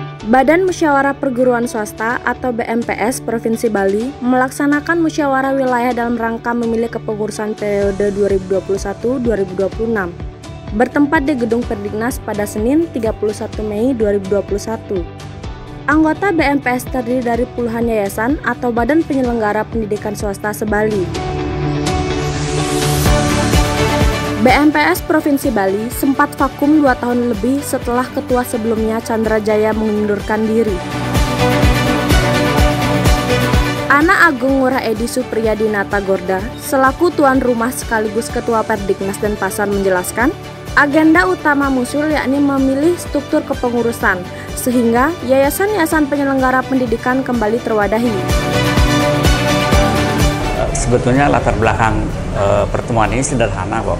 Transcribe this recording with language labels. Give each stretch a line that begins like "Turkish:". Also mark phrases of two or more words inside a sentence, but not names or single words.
Indonesian: Badan Musyawarah Perguruan Swasta atau BMPS Provinsi Bali melaksanakan musyawarah wilayah dalam rangka memilih kepengurusan periode 2021-2026 bertempat di Gedung Perdiknas pada Senin 31 Mei 2021. Anggota BMPS terdiri dari puluhan yayasan atau badan penyelenggara pendidikan swasta se-Bali. BMPS Provinsi Bali sempat vakum 2 tahun lebih setelah ketua sebelumnya Chandra Jaya mengundurkan diri. Ana Agung Ngurah Edi Supriyadinata Gorda, selaku tuan rumah sekaligus ketua Perdiknas Denpasar menjelaskan, agenda utama musul yakni memilih struktur kepengurusan, sehingga yayasan-yayasan penyelenggara pendidikan kembali terwadahi. Sebetulnya latar belakang pertemuan ini sederhana kok.